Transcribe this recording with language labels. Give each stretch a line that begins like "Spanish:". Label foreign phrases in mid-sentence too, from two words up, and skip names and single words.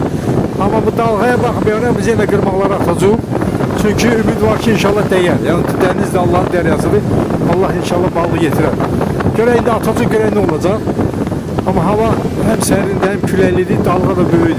Azerbaijani: Ama bu dalgaya baxmayaraq biz yenə qırmaqlara atacağıq. Çünkü ümid var ki inşallah dəyər.
Turkish: Yani deniz de Allah'ın deryasıdır. Allah inşallah balığı getirir.
Azerbaijani: Görək indi atacaq, görək nə olacaq. Ama hava hem serindi hem küləklidir, dalga da böyüdü.